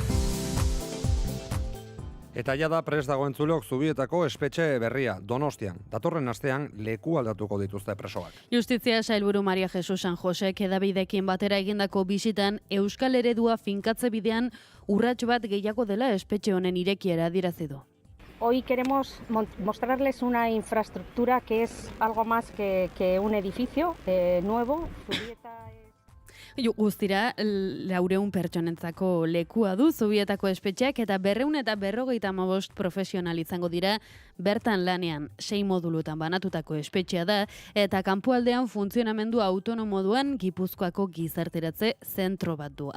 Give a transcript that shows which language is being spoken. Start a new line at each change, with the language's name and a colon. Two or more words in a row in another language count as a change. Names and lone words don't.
Basque: Eta ja da prest dagoen zuleok Zubietako espetxe berria, Donostian. Datorren astean leku aldatuko dituzte presoak. Justizia sailburu Maria Jesus San Josek edabidekin batera egindako bisitan Euskal Eredua finkatze bidean urrats bat gehiago dela espetxe honen irekiera adierazi du.
Spanish: Hoy queremos mostrarles una infraestructura que es algo más que un edificio nuevo.
Basque: Guztira, 400 pertsonentzako lekua du Zubietako espetxeak eta 255 profesional izango dira bertan lanean. 6 modulutan banatutako espetxea da eta kanpoaldean funtzionamendu autonomo duen Gipuzkoako gizarteratze zentro bat du.